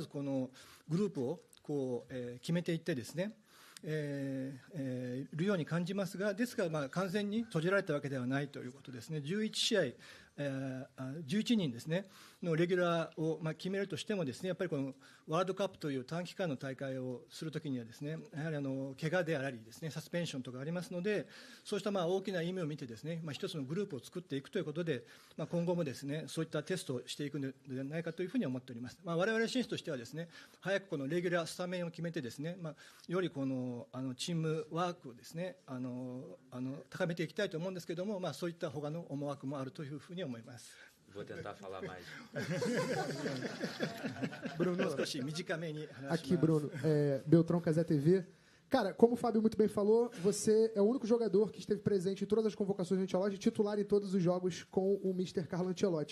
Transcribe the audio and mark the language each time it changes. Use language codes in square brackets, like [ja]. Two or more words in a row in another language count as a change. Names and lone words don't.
[ja] このグループをこう、決めていってですね、いるように感じますが、ですから完全に閉じられたわけではないということですね。11試合、11人ですねのレギュラーを決めるとしてもですね、やっぱりこのワールドカップという短期間の大会をするときにはですね、やはり怪我でありですね、サスペンションとかありますので、そうした大きな意味を見てですね、一つのグループを作っていくということで、今後もですね、そういったテストをしていくのではないかというふうに思っております。我々選手としてはですね、早くこのレギュラースタメンを決めてですね、よりこのチームワークをですね、高めていきたいと思うんですけれども、そういった他の思惑もあるというふうに思います。 [pt] Vou tentar falar mais. Bruno, aqui, Bruno, Beltrão Casé TV. Cara, como o Fábio muito bem falou, você é o único jogador que esteve presente em todas as convocações do Ancelotti, titular em todos os jogos com o Mr. Carlo Ancelotti.